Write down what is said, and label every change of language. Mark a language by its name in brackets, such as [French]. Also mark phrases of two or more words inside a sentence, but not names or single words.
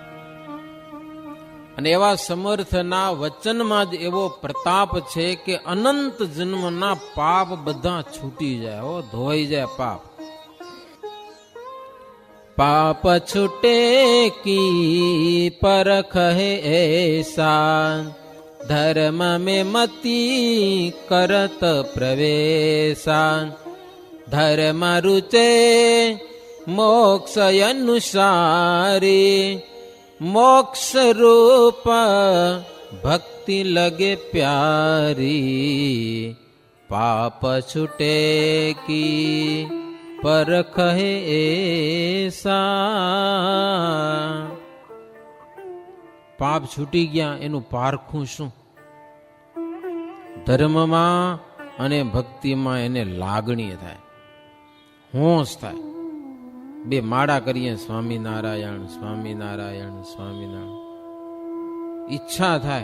[Gujarati] અને એવા સમર્થના વચનમાં જ એવો પ્રતાપ છે કે અનંત જન્મના પાપ બધા છૂટી જાય. હો, ધોઈ જાય પાપ. [Hindi] पाप छूटे की परख है ऐसा, ધર્મ में मति करत प्रवेशा, धर्म रुचे मोक्ष अनुसारी, मोक्ष रूप भक्ति लगे प्यारी, पाप छूटे की परख है ऐसा. [Gujarati] પાપ છૂટી ગયા એનું પારખું શું? ધર્મમાં અને ભક્તિમાં એને લાગણી થાય, હોશ થાય. બે માળા કરીએ, સ્વામિનારાયણ સ્વામિનારાયણ સ્વામિનારાયણ, ઈચ્છા થાય.